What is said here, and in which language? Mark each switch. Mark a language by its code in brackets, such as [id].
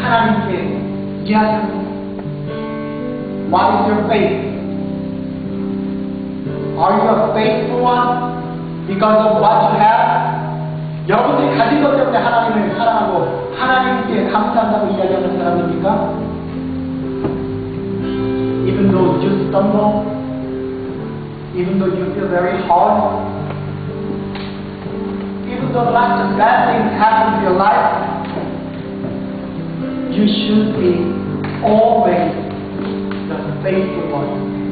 [ko] 하나님께 이해하십니다. [en] What is your faith? Are you a faithful one because of what you have? [ko] 여러분들이 가진 것 때문에 하나님을 사랑하고 하나님께 감사한다고 이야기하는 사람입니까? [en] Even though you stumble, even though you feel very hard, even though lots of bad things happen to your life, you should be always the faithful one.